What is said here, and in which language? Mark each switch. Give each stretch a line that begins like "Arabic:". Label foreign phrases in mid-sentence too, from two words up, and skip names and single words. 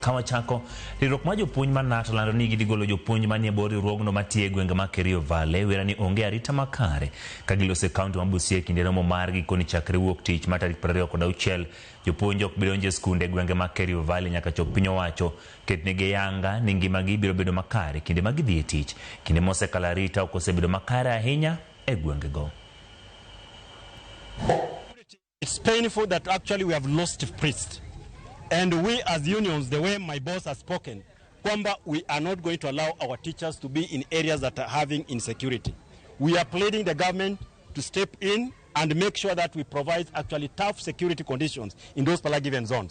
Luo (Kenya and Tanzania): Kama chako, riwruok mar jopuonj mar KNUT olando ni gidhi golo jopuonj manie bor riwruogno matie gwenge ma Kerio Valley wera ni onge arita makare ka gilose kaunti ma Busia e kinde romo margi koni chakre wuok tich ma tarik 26 jopuonj ok bi donjo e skunde gwenge ma Kerio Valley nyaka chop piny owacho ketnegi yanga ni ngimagi biro bedo makare kinde ma gidhi e tich. Kinde mosekalo arita ok osebedo makare ahinya e gwengego.
English: It's painful that actually we have lost priests. And we as unions, the way my boss has spoken, kwamba we are not going to allow our teachers to be in areas that are having insecurity. We are pleading the government to step in and make sure that we provide actually tough security conditions in those given zones.